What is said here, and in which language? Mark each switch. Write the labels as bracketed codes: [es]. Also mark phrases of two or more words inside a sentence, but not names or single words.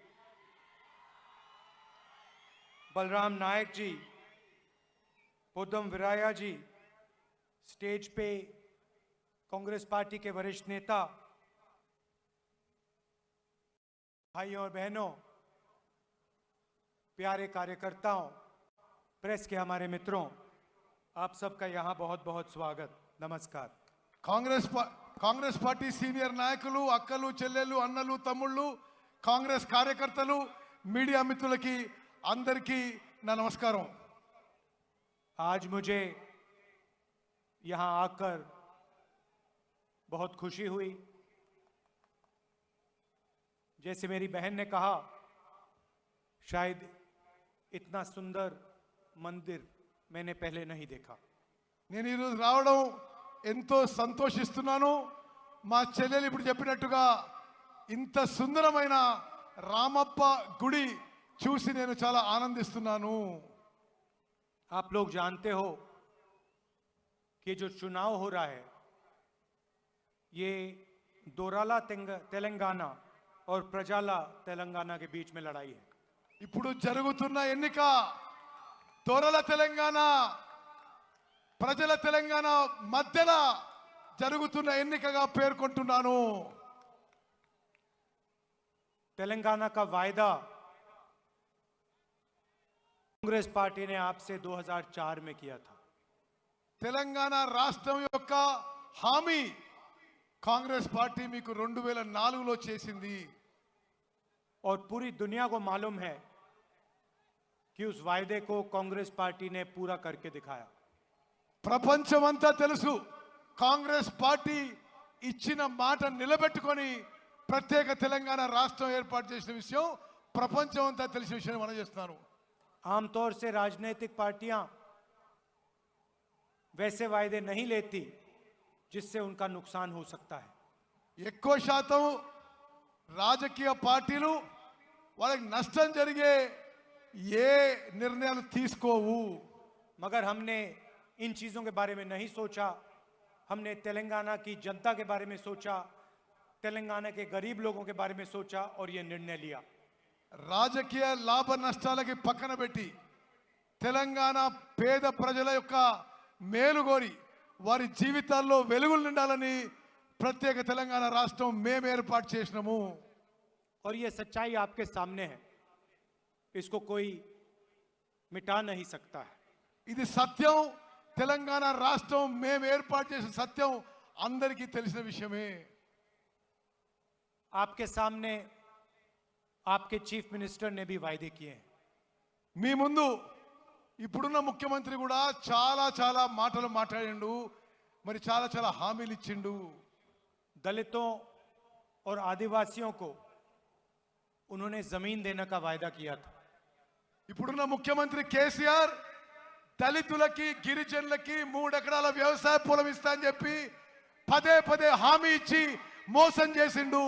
[hi] बलराम नायक जी, पोदम विराया जी, स्टेज पे कांग्रेस पार्टी के वरिष्ठ नेता, भाइयों और बहनों, प्यारे कार्यकर्ताओं, प्रेस के हमारे मित्रों, आप सबका यहां बहुत बहुत स्वागत। नमस्कार। [te] కాంగ్రెస్ పార్టీ సీనియర్ నాయకులు, అక్కలు, చెల్లెళ్ళు, అన్నలు, తమ్ముళ్ళు, కాంగ్రెస్ కార్యకర్తలు, మీడియా మిత్రులకి అందరికీ నా నమస్కారం। [hi] आज मुझे यहां आकर बहुत खुशी हुई। जैसे मेरी बहन ने कहा, शायद इतना सुंदर मंदिर मैंने पहले नहीं देखा। [te] నేను ఈ రోజు రావడం ఎంతో సంతోషిస్తున్నాను। మా చెల్లెలు ఇప్పుడు చెప్పినట్టుగా ఇంత సుందరమైన రామప్ప గుడి చూసి నేను చాలా ఆనందిస్తున్నాను। [hi] आप लोग जानते हो कि जो चुनाव हो रहा है ये दोराला तेलंगाना और प्रजाला तेलंगाना के बीच में लड़ाई है। [te] ఇప్పుడు జరుగుతున్న ఎన్నిక దొరల తెలంగాణ ప్రజల తెలంగాణ మధ్యలో జరుగుతున్న ఎన్నికగా పేర్కొంటున్నాను। [hi] तेलंगाना का वायदा कांग्रेस पार्टी ने आपसे 2004 में किया था। [te] తెలంగాణ రాష్ట్రం యొక్క హామీ కాంగ్రెస్ పార్టీ మీకు 2004లో చేసింది। [hi] और पूरी दुनिया को मालूम है कि उस वायदे को कांग्रेस पार्टी ने पूरा करके दिखाया। [te] ప్రపంచమంతా తెలుసు కాంగ్రెస్ పార్టీ ఇచ్చిన మాట నిలబెట్టుకొని ప్రత్యేక తెలంగాణ రాష్ట్రం ఏర్పాటు చేసిన విషయం ప్రపంచమంతా తెలిసిన విషయం మనం చేస్తున్నాను। [hi] आमतौर से राजनीतिक पार्टियां वैसे वायदे नहीं लेती जिससे उनका नुकसान हो सकता है। [te] ఎక్కువ శాతం రాజకీయ పార్టీలు వాళ్ళకి నష్టం జరిగే ఏ నిర్ణయాలు తీసుకోవు। [hi] मगर हमने इन चीजों के बारे में नहीं सोचा। हमने तेलंगाना की जनता के बारे में सोचा, तेलंगाना के गरीब लोगों के बारे में सोचा और यह निर्णय लिया। [te] రాజకీయ లాభ నష్టాలకి పక్కన పెట్టి తెలంగాణ పేద ప్రజల యొక్క మేలుగోరి వారి జీవితాల్లో వెలుగులు నిండాలని ప్రత్యేక తెలంగాణ రాష్ట్రం మేము ఏర్పాటు చేసినాము। [hi] और यह सच्चाई आपके सामने है, इसको कोई मिटा नहीं सकता है। [te] ఇది సత్యం। తెలంగాణ రాష్ట్రం మేము ఏర్పాటు చేసిన సత్యం అందరికీ తెలిసిన విషయమే। [hi] आपके सामने आपके [en] chief minister [hi] ने भी वायदे किए हैं। [te] మీ ముందు ఇప్పుడున్న ముఖ్యమంత్రి కూడా చాలా చాలా మాటలు మాట్లాడిండు, మరి చాలా చాలా హామీలు ఇచ్చిండు। [hi] दलितों और आदिवासियों को उन्होंने जमीन देने का वायदा किया था। [te] ఇప్పుడున్న ముఖ్యమంత్రి కేసీఆర్ దళితులకి గిరిజనులకి 3 ఎకరాల వ్యవసాయ పొలం ఇస్తా అని చెప్పి పదే పదే హామీ ఇచ్చి మోసం చేసిండు।